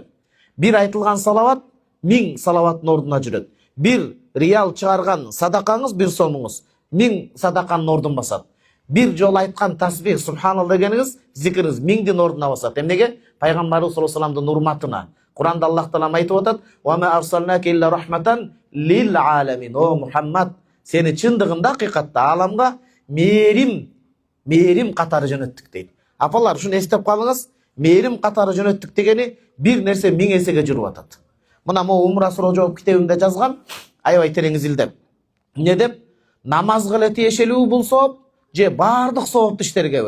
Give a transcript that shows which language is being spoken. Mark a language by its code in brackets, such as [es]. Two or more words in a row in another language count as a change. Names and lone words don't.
[ky] Бир айтылган салават 1000 салаваттын ордуна жүрөт. Бир риал чыгарган садакаңыз, бир сомуңуз 1000 садаканын ордун басат. Бир жол айткан тасбих, субханалла дегениңиз, зикриңиз 1000дин ордуна басат. Эмнеге? Пайгамбарыбыз [ar] صلى الله عليه وسلم [ky] урматына. Куранда Аллах таала айтып атат: [ar] "وما أرسلناك إلا رحمة للعالمين." [ky] О Мухаммад, сени чындыгында акыйкатта ааламга мээрим катары жөнөттүк дейт. Апалар, ушуну эстеп калыңыз. Мээрим катары жөнөттүк дегени бир нерсе 1000 эсеге жүрүп атат. Мына мо умра суроо жооп китебимде жазгам, аябай терең изилдеп. Эмне деп? Намазга эле тиешелүү бул сооп, же бардык сооптуу иштергеби?